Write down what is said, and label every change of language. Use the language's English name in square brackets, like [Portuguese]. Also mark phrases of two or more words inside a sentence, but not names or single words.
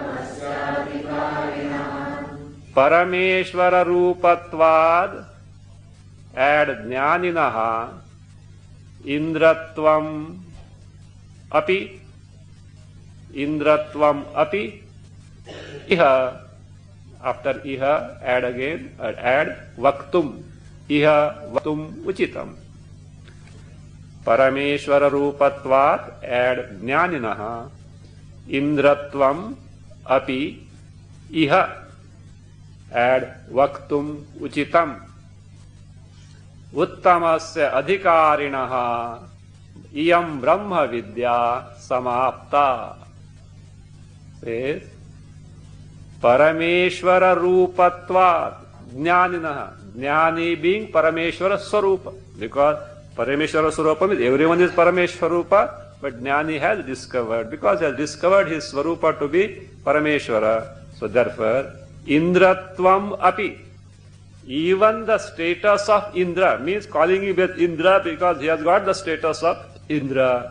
[Sanskrit] परमेश्वर रूपत्वात्, add ज्ञानिनः इन्द्रत्वम् अपि इह, [English] after Iha, add again, add Vaktum, [Sanskrit] इह वक्तुम् उचितम्. परमेश्वर रूपत्वात्, add ज्ञानिनः इन्द्रत्वम् अपि इह, add वक्तुम् उचितम्. उत्तमस्य अधिकारिणः इयम् ब्रह्म विद्या समाप्ता. [English] Says, [Sanskrit] परमेश्वर रूपत्वात् ज्ञानिनः. [English] Jnani being [Sanskrit] परमेश्वर स्वरूप. [English] Because [Sanskrit] परमेश्वर स्वरूप [English] means everyone is Parameshvarupa, but Jnani has discovered. Because he has discovered his Swarupa to be Parameshvara. So therefore, [Sanskrit] इन्द्रत्वम् अपि. [English] Even the status of Indra means calling him with Indra because he has got the status of Indra.